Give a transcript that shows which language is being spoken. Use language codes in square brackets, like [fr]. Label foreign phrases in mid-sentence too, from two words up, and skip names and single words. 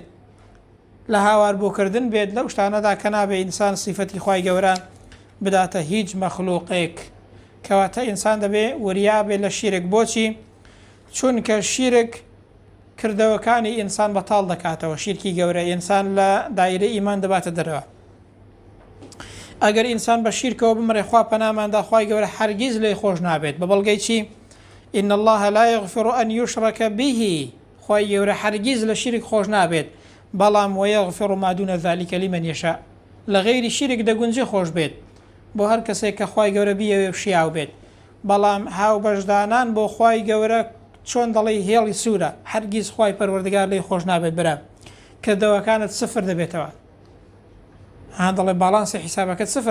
[ckb] لە هاوار بۆکردن بێت لەو شتانەدا کە نابێ ئینسان سیفەتی خوای گەورە بداتە هیچ مەخلووقێک کەواتە ئینسان دەبێ وریابێ لە شیرک بۆچی چونکە شیرک کردەوەکانی ئینسان بەتاڵ دەکاتەوە شیرکی گەورە ئینسان لە دایرە ئیمان دەباتە دەرەوە ئەگەر ئینسان بە شیرکەوە بمرێ خوا پەناماندا خوای گەورە هەرگیز لێی خۆش نابێت بە بەڵگەی چی [ar] إن الله لا يغفر أن يشرك به [ckb] خوای گەورە هەرگیز لە شیرک خۆش نابێت بەڵام [ar] ويغفر ما دون ذلك لمن يشاء [ckb] لە غەیری شیرک دەگونجێ خۆش بێت بۆ هەر کەسێک کە خوای گەورە بیەوێ شیاو بێت بەڵام هاوبەشدانان بۆ خوای گەورە چۆن دەڵی هێڵی سوورە هەرگیز خوای پەروەردگار لێی خۆش نابێت برا کردەوەکانت سفر دەبێتەوە هەان دەڵێ باڵانسی حیسابەکەت سفر